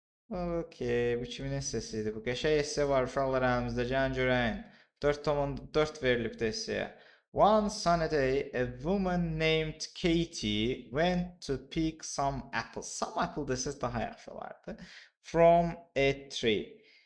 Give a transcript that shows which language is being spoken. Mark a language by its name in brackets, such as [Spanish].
[Azerbaijani] Okey, bu kimin essesiydi? Bu qəşəng esse var uşaqlar əlimizdə, gəlin görəyin. 4 verilibdi esseye. [English] One sunny day, a woman named Katie went to pick some apples. Some apple [Azerbaijani] desəz daha yaxşı olardı. [English] From a tree.